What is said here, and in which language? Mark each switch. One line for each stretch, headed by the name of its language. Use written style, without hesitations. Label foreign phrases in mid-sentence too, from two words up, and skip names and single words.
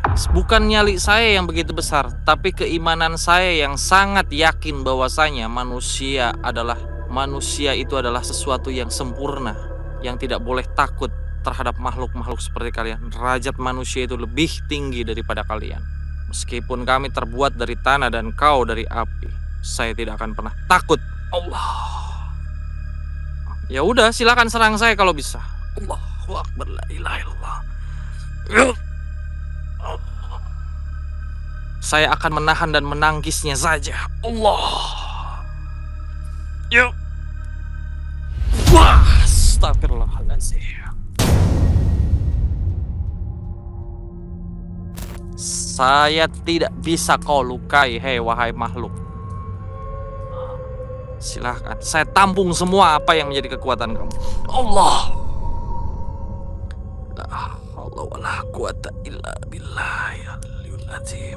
Indonesian: Bukan nyali saya yang begitu besar, tapi keimanan saya yang sangat yakin bahwasanya manusia itu adalah sesuatu yang sempurna, yang tidak boleh takut terhadap makhluk-makhluk seperti kalian. Derajat manusia itu lebih tinggi daripada kalian. Meskipun kami terbuat dari tanah dan kau dari api, saya tidak akan pernah takut. Allah. Ya udah, silakan serang saya kalau bisa.
Arabic: الله أكبر، لا إله إلا الله.
Indonesian: Saya akan menahan dan menangkisnya saja. Allah. Yuk. Wah, astagfirullahaladzim. Saya tidak bisa kau lukai, wahai makhluk. Silahkan, saya tampung semua apa yang menjadi kekuatan kamu. Allah.
Arabic: لا حول ولا قوة إلا بالله العظيم.